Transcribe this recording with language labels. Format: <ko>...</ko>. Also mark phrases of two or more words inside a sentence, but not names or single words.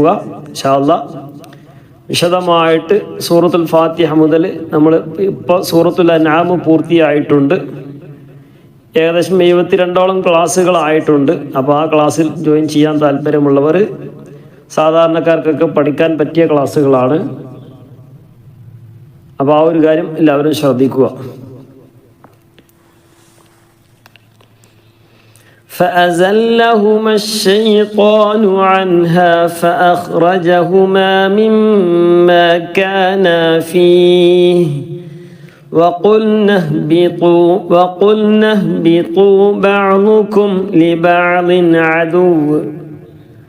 <ar>إن شاء الله</ar> <ml>വിശദമായിട്ട് സൂറത്തുൽ ഫാത്തിഹ മുതൽ നമ്മൾ ഇപ്പോൾ സൂറത്തുൽ അൻആം പൂർത്തിയായിട്ടുണ്ട്. ഏകദേശം 72ഓളം ക്ലാസ്സുകളായിട്ടുണ്ട്. അപ്പോൾ ആ ക്ലാസ്സിൽ ജോയിൻ ചെയ്യാൻ താല്പര്യമുള്ളവർ, സാധാരണക്കാർക്കൊക്കെ പഠിക്കാൻ പറ്റിയ ക്ലാസ്സുകളാണ്. അപ്പോൾ ആ ഒരു കാര്യം എല്ലാവരും ശ്രദ്ധിക്കുക.</ml> <ar>فأزلهما الشيطان عنها فأخرجهما مما كانا فيه وقلنا اهبطوا بعضكم لبعض عدو</ar>